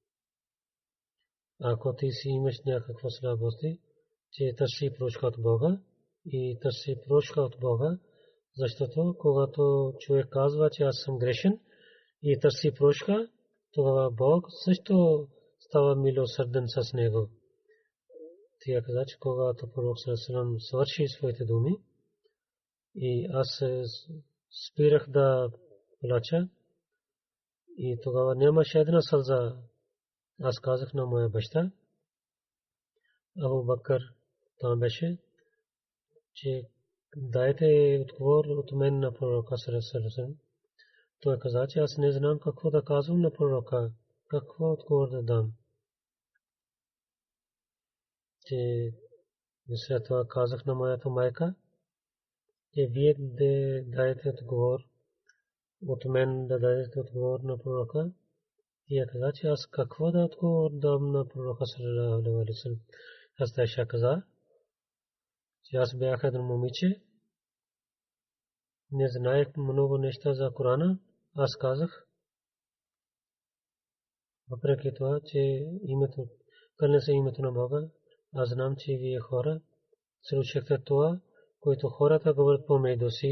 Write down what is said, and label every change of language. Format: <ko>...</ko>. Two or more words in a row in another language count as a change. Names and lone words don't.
<bg>Ако ти си имаш някаква слабости, че търси прошка от Бога и търси прошка от Бога, защото когато човек казва, че аз съм грешен и търси прошка, тогава Бог също става милосърден с него. Тя каза, че когато пророк</bg> <ar>صلى الله عليه وسلم</ar> <bg>свърши своите думи и аз спирах да плача и тогава нямаше една сълза. Аз казах на моя баща, Абу Бакър там беше, че дайте отговор от мен на пророка</bg> <ar>صلى الله عليه وسلم.</ar> <bg>Той каза, че аз не знам какво да казвам на пророка, какво отговор да дам. Че след това казах на моята майка, че вие да дадете отговор от мен, да дадете отговор на пророка. Тя каза, че аз какво да отговор дам на пророка</bg> <ar>صلى الله عليه وسلم.</ar> <bg>Аз Айша каза, че аз бях едно момиче, не знаех много неща за Корана. Аз казах, въпреки това, че името, кълня се името на Бога, аз знам, че вие хора слушахте това, което хората говорят помежду си.</bg>